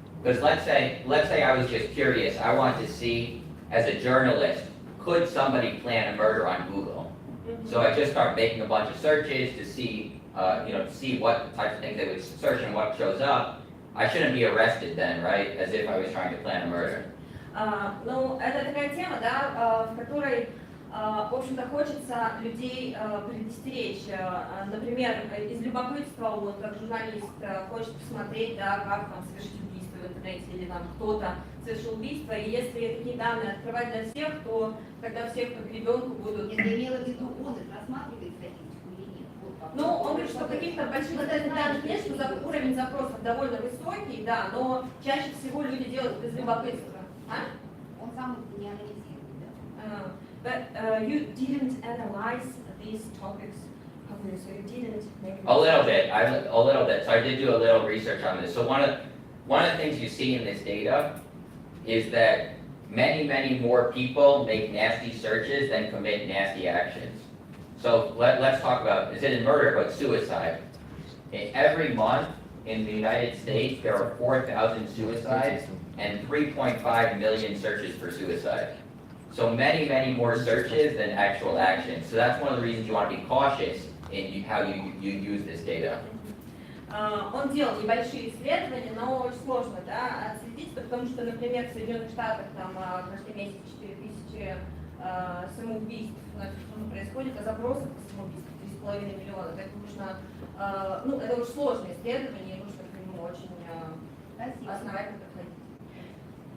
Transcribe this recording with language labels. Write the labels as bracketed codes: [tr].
[en] Because let's say I was just curious, I want to see, as a journalist, could somebody plan a murder on Google? So I just start making a bunch of searches to see, to see what types of things they would search and what shows up. I shouldn't be arrested then, right? As if I was trying to plan a murder. [ru] Ну, это такая тема, да, в которой, в общем-то, хочется людей предостеречь. Например, из любопытства, вот, как журналист, хочет посмотреть, да, как там совершить убийство в интернете или там кто-то совершил убийство. И если такие данные открывать для всех, то тогда всех под гребенку будут... Я имела в виду, он их рассматривает статистику или нет? Ну, он говорит, что каких-то больших данных нет, что уровень запросов довольно высокий, да, но чаще всего люди делают без любопытства. Он сам не анализирует, да? [en] But you didn't analyze these topics. So you didn't make a little bit. So I did do a little research on this. So one of the things you see in this data is that many more people make nasty searches than commit nasty actions. So let's talk about, is it in murder, but suicide. Every month in the United States, there are 4,000 suicides and 3.5 million searches for suicide. So many more searches than actual actions. So that's one of the reasons you want to be cautious in how you use this data. [ru] Он делал небольшие исследования, но очень сложно, да, отследить, потому что, например, в Соединенных Штатах там каждый месяц 4000 самоубийств происходит, а запросов по самоубийству 3,5 миллиона. Так нужно, ну, это очень сложное исследование, нужно к нему очень основательно подходить.